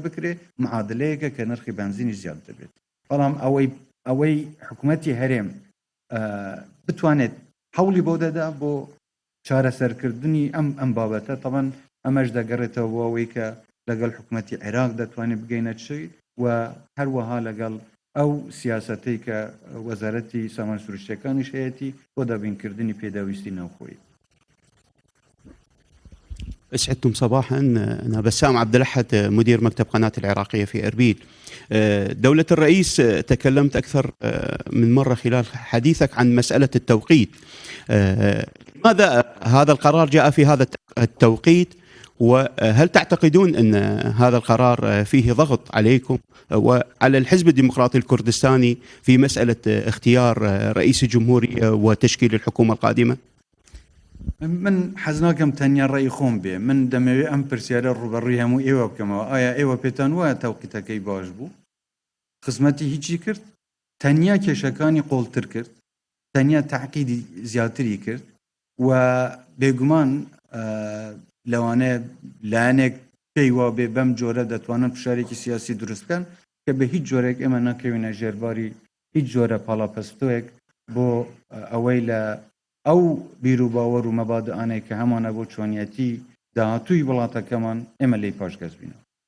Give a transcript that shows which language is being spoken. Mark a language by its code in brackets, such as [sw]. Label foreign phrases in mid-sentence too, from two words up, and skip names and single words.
[ckb] بکرێ معادلەیەکە کە نرخی بنزینی زیاد دەبێت بەڵام ئەوەی حکوومەتی هەرێم بتوانێت هەوڵی بۆ دەدا بۆ چارەسەرکردنی ئەم بابەتە تەبەن ئەمەش دەگەڕێتەوە بۆ ئەوەی کە لەگەڵ حکوومەتی عێراق دەتوانێت بگەینە چی و هەروەها لەگەڵ ئەو سیاسەتەی کە وەزارەتی سامان سروشتیەکانیش هەیەی بۆ دابینکردنی پێداویستی ناوخۆیی. [ar] أسعدتم صباحا. أنا بسام عبد الأحد مدير مكتب قناة العراقية في أربيل. دولة الرئيس تكلمت أكثر من مرة خلال حديثك عن مسألة التوقيت. لماذا هذا القرار جاء في هذا التوقيت وهل تعتقدون أن هذا القرار فيه ضغط عليكم وعلى الحزب الديمقراطي الكردستاني في مسألة اختيار رئيس الجمهورية وتشكيل الحكومة القادمة؟ [ckb] من حەزناکەم تەنیا ڕێی خۆم بێ من دەمەوێت ئەم پرسیارە ڕوبەڕووی هەموو ئێوە بکەمەوە ئایا ئێوە پێتان وایە تەوقیتەکەی باش بوو خزمەتی هیچی کرد تەنیا کێشەکانی قۆڵتر کرد تەنیا تەعقیدی زیاتری کرد و بێگومان لەوانەیە لایەنێک پێی وا بێ بەم جۆرە دەتوانن فشارێکی سیاسی دروست بکەن کە بە هیچ جۆرێک ئێمە ناکەوینە ژێرباری هیچ جۆرە پاڵاپەستۆیەک بۆ ئەوەی لە ئەو بیر و باوەڕ و مەبادئانەی کە هەمانە بۆ چۆنیەتی داهاتووی وڵاتەکەمان ئێمە لێی پاشگەز بینەوە.